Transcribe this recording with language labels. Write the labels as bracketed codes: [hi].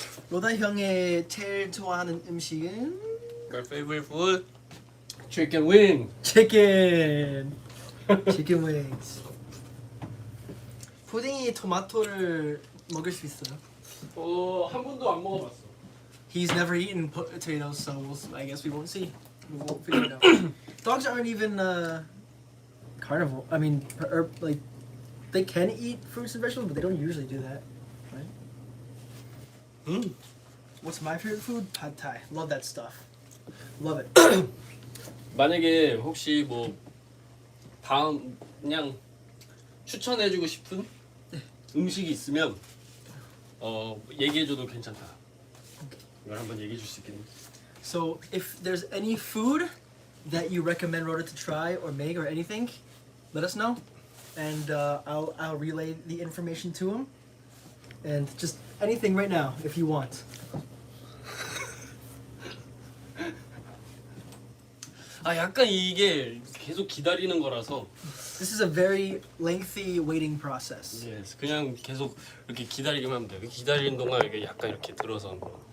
[ko] 로다 형의 제일 좋아하는 음식은 [en] My favorite food? Chicken wing. [ko] 치킨. 치킨 윙스. 푸딩이 토마토를 먹을 수 있어요? 한 번도 안 먹어봤어. [en] He's never eaten potatoes, so I guess we won't see. We won't figure it out. Dogs aren't even carnivore. I mean, like they can eat fruits and vegetables, but they don't usually do that, right? What's my favorite food? Pad Thai. Love that stuff. Love it. [ko] 만약에 혹시 뭐 다음 그냥 추천해주고 싶은 음식이 있으면 얘기해줘도 괜찮다. 이걸 한번 얘기해줄 수 있겠니? [en] So if there's any food that you recommend Roda to try or make or anything, let us know, and I'll relay the information to him, and just anything right now if you want. [ko] 약간 이게 계속 기다리는 거라서. [en] This is a very lengthy waiting process. [ko] Yes, 그냥 계속 이렇게 기다리기만 하면 돼요. 기다리는 동안 이게 약간 이렇게 들어서 한번.